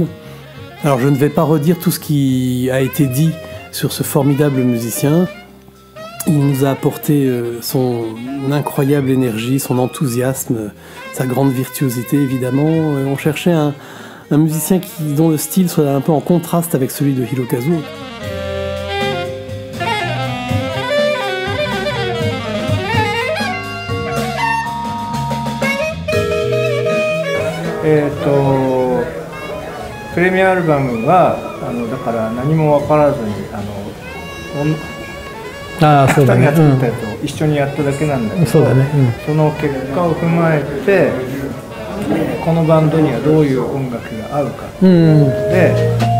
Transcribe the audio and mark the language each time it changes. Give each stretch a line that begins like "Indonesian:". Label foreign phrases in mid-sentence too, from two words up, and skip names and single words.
French: Alors je ne vais pas redire tout ce qui a été dit sur ce formidable musicien. Il nous a apporté son incroyable énergie, son enthousiasme, sa grande virtuosité évidemment. On cherchait un musicien dont le style soit un peu en contraste avec celui de Hirokazu.
Japanese: プレミアアルバムはだから何も分からずに2人が作ったやつを一緒にやっただけなんだけど、その結果を踏まえてこのバンドにはどういう音楽が合うかということで。